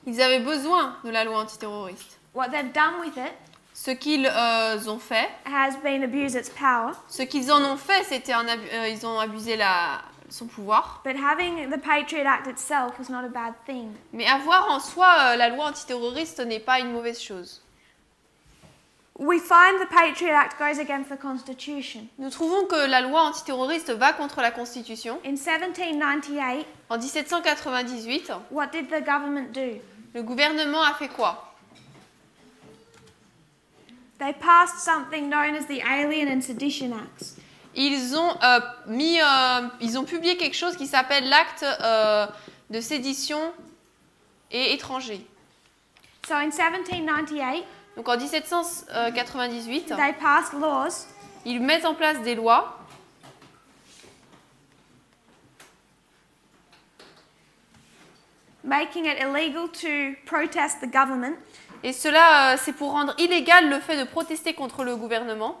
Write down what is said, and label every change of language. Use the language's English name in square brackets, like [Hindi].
[French] Ils avaient besoin de la loi antiterroriste. [English] What they've done with it [French] Ce qu'ils ont fait, [English] has been abuse its power. [French] ce qu'ils en ont fait, c'était ils ont abusé son pouvoir. [English] But having the Patriot Act itself is not a bad thing. [French] Mais avoir en soi la loi antiterroriste n'est pas une mauvaise chose. [English] We find the Patriot Act goes against the Constitution. [French] Nous trouvons que la loi antiterroriste va contre la Constitution. [English] In 1798, [French] En 1798, [English] what did the government do? [French] le gouvernement a fait quoi? [English] They passed something known as the Alien and Sedition Acts. [French] Ils ont publié quelque chose qui s'appelle l'acte de sédition et étranger. [English] So in 1798, [French] Donc en 1798, [English] they passed laws [French] ils mettent en place des lois [English] making it illegal to protest the government, [French] et cela c'est pour rendre illégal le fait de protester contre le gouvernement,